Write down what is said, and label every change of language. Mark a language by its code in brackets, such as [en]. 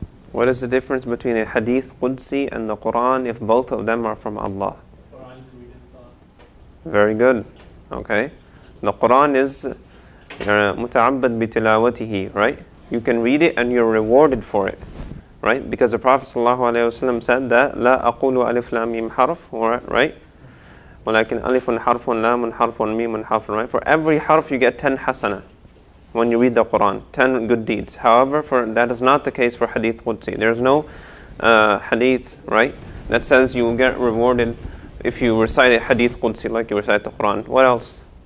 [en] What is the difference between a hadith Qudsi and the Quran if both of them are from Allah? Quran you can read in thought. Very good. Okay. The Quran is muta'abbad bitilawatihi, right? You can read it and you're rewarded for it, right? Because the Prophet ﷺ said that [ar] لا أقول ألف لام ميم حرف, [en] right? [ar] ولكن ألف حرف لام حرف ميم حرف, right? [en] For every harf you get 10 hasana. When you read the Quran, 10 good deeds. However, that is not the case for hadith Qudsi. There is no hadith, right, that says you will get rewarded if you recite a hadith Qudsi like you recite the Quran. What else?